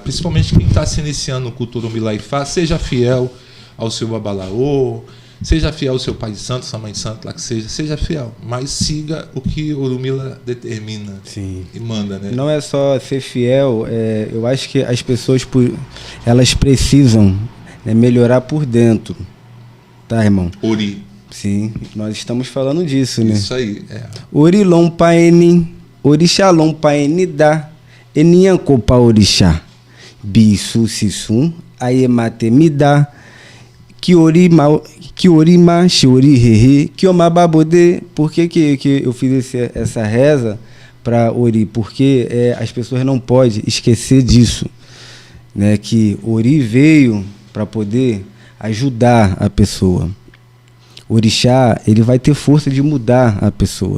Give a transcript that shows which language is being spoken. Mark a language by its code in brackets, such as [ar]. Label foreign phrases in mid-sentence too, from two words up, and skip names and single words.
[pt] Principalmente quem está se iniciando no culto Orumilá-Ifá, seja fiel ao seu babalaô, seja fiel ao seu pai de santo, sua mãe de santo, lá que seja fiel, mas siga o que Orumilá determina. Sim. E manda, né? Não é só ser fiel, eu acho que as pessoas elas precisam, né, melhorar por dentro, tá, irmão? Ori. Sim, nós estamos falando disso, né? Isso aí. [yo] Orilom paeni, orixalom paeni da, enianko pa orixá, bisu sisum, ayemate me dá, que orima, shiori hehe, que omababode. [pt] Por que eu fiz essa reza para Ori? Porque as pessoas não podem esquecer disso, né? Que Ori veio para poder ajudar a pessoa. Orixá, ele vai ter força de mudar a pessoa.